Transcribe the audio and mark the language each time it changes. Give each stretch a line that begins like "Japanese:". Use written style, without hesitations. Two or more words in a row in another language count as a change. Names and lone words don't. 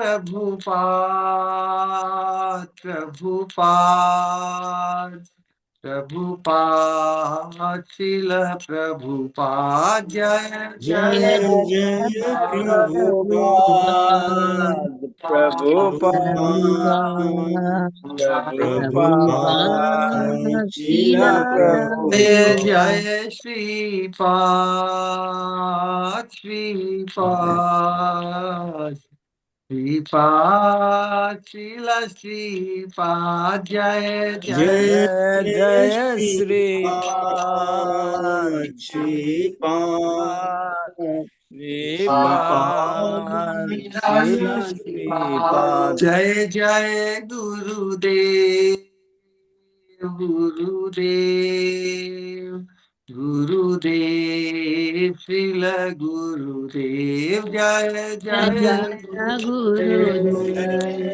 Sanskrit: प्रभुपाद प्रभुपाद प्रभुपाद शिल प्रभुपाद जय जय जय जय जय प्रभुपाद प्रभुपाद प्रभुपाद प्रभुपाद प्रभुपाद शिला शीला जय प्रभुपाद जय श्रीपाद श्रीपाद श्रीपाद शिला श्रीपाद जय जय जय जय जय जय श्रीपाद श्रीपाद श्रीपाद श्रीपाद शिल श्रीपाद। जय जय गुरुदेव गुरुदेव गुरुदेव श्रील गुरुदेव जय जय जय जय जय